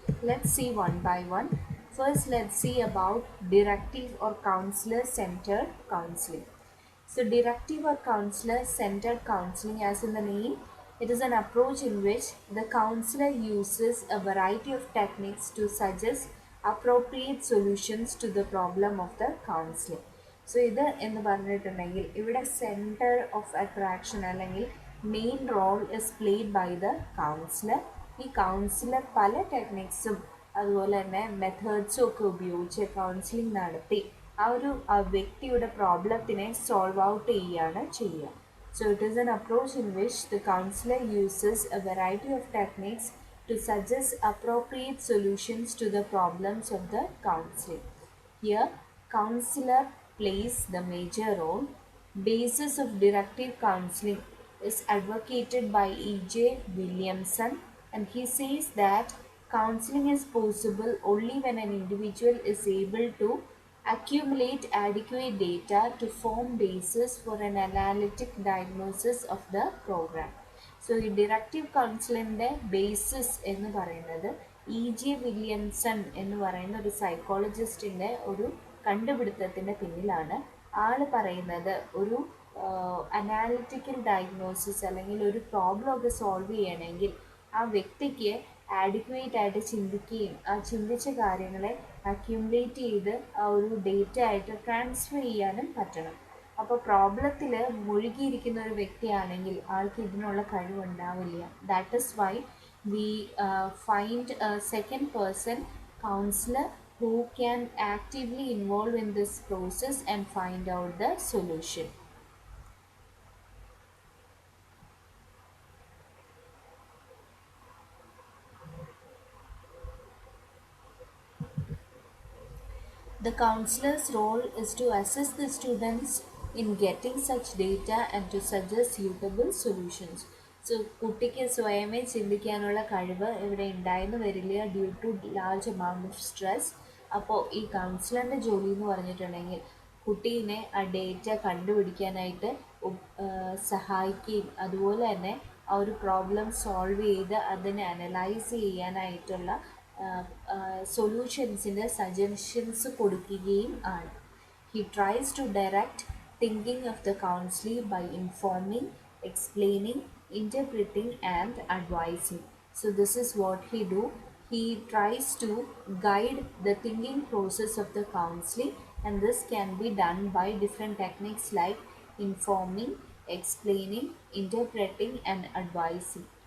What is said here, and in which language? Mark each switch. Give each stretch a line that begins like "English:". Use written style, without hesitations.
English: Let's see one by one. First, let's see about directive or counselor-centered counseling. So, directive or counselor-centered counseling, as in the name, it is an approach in which the counselor uses a variety of techniques to suggest appropriate solutions to the problem of the counseling.
Malayalam: So ഇത് എന്ന് പറഞ്ഞിട്ടുണ്ടെങ്കിൽ ഇവിടെ centre of attraction അല്ലെങ്കിൽ
English: Main role is played by the counsellor.
Malayalam: ഈ councillor പല ടെക്നിക്സും അതുപോലെ തന്നെ മെത്തേഡ്സും ഒക്കെ ഉപയോഗിച്ച് കൗൺസിലിംഗ് നടത്തി ആ വ്യക്തിയുടെ പ്രോബ്ലത്തിനെ സോൾവ് ഔട്ട് ചെയ്യുകയാണ് ചെയ്യുക.
English: So it is an approach in which the counselor uses a variety of techniques to suggest appropriate solutions to the problems of the counseling. Here, counselor plays the major role. Basis of directive counseling is advocated by E.J. Williamson, and he says that counseling is possible only when an individual is able to accumulate adequate data to form basis for an analytic diagnosis of the program.
Malayalam: So ഈ directive കൗൺസിലിൻ്റെ basis എന്ന് പറയുന്നത് E.J. Williamson എന്ന് പറയുന്ന ഒരു സൈക്കോളജിസ്റ്റിൻ്റെ ഒരു കണ്ടുപിടുത്തത്തിൻ്റെ പിന്നിലാണ്. ആൾ പറയുന്നത് ഒരു അനാലിറ്റിക്കൽ ഡയഗ്നോസിസ് അല്ലെങ്കിൽ ഒരു പ്രോബ്ലം ഒക്കെ സോൾവ് ചെയ്യണമെങ്കിൽ ആ വ്യക്തിക്ക് ആഡിക്വേറ്റ് ആയിട്ട് ചിന്തിക്കുകയും ആ ചിന്തിച്ച കാര്യങ്ങളെ അക്യുമുലേറ്റ് ചെയ്ത് ആ ഒരു ഡേറ്റ ആയിട്ട് ട്രാൻസ്ഫർ ചെയ്യാനും പറ്റണം. അപ്പോൾ പ്രോബ്ലത്തിൽ മുഴുകിയിരിക്കുന്ന ഒരു വ്യക്തിയാണെങ്കിൽ ആൾക്ക് ഇതിനുള്ള കഴിവുണ്ടാവില്ല.
English: That is why we find a second person counselor who can actively involve in this process and find out the solution. The counselor's role is to assist the students in getting such data and to suggest suitable solutions.
Malayalam: So കുട്ടിക്ക് സ്വയമേ ചിന്തിക്കാനുള്ള കഴിവ് ഇവിടെ ഉണ്ടായെന്ന് വരില്ല
English: Due to large amount of stress.
Malayalam: അപ്പോൾ ഈ കൗൺസിലറിൻ്റെ ജോലി എന്ന് പറഞ്ഞിട്ടുണ്ടെങ്കിൽ കുട്ടീനെ ആ ഡേറ്റ കണ്ടുപിടിക്കാനായിട്ട് സഹായിക്കുകയും അതുപോലെ തന്നെ ആ ഒരു പ്രോബ്ലം സോൾവ് ചെയ്ത് അതിനെ അനലൈസ് ചെയ്യാനായിട്ടുള്ള സൊല്യൂഷൻസിൻ്റെ സജഷൻസ് കൊടുക്കുകയും ആണ്.
English: He tries to direct thinking of the counselor by informing, explaining, interpreting, and advising. So this is what he do. He tries to guide the thinking process of the counseling, and this can be done by different techniques like informing, explaining, interpreting, and advising.